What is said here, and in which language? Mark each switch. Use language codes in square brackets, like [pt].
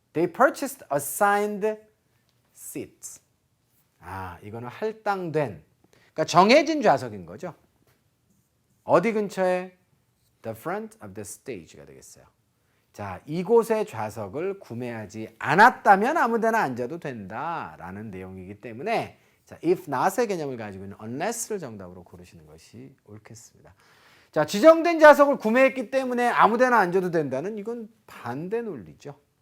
[en] They purchased assigned seats. [ko] 아, 이거는 할당된, 그러니까 정해진 좌석인 거죠. 어디 근처에? [en] The front of the stage가 [ko] 되겠어요. 자, 이곳의 좌석을 구매하지 않았다면 아무데나 앉아도 된다라는 내용이기 때문에 자, [en] if not [ko] 의 개념을 가지고 있는 unless를 정답으로 고르시는 것이 옳겠습니다. 자, 지정된 좌석을 구매했기 때문에 아무데나 앉아도 된다는 이건 반대 논리죠.